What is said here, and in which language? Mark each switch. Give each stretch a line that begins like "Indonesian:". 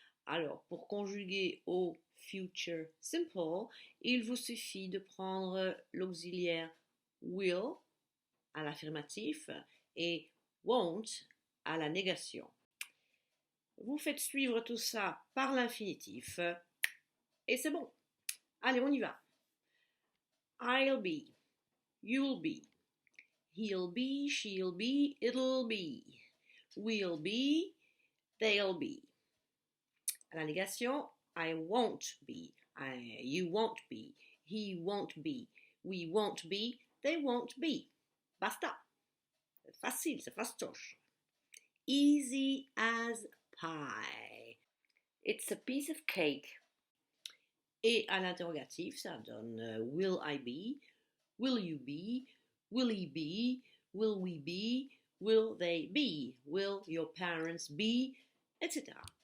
French: Alors, pour conjuguer au future simple, il vous suffit de prendre l'auxiliaire will à l'affirmatif et won't à la négation. Vous faites suivre tout ça par l'infinitif et c'est bon. Allez, on y va.
English: I'll be, you'll be, he'll be, she'll be, it'll be, we'll be, they'll be.
French: À la négation,
English: I won't be, you won't be, he won't be, we won't be, they won't be.
French: Basta. C'est facile, c'est fastoche.
English: Easy as pie. It's a piece of cake.
French: Et à l'interrogatif, ça donne
English: will I be, will you be, will he be, will we be, will they be, will your parents be, etc.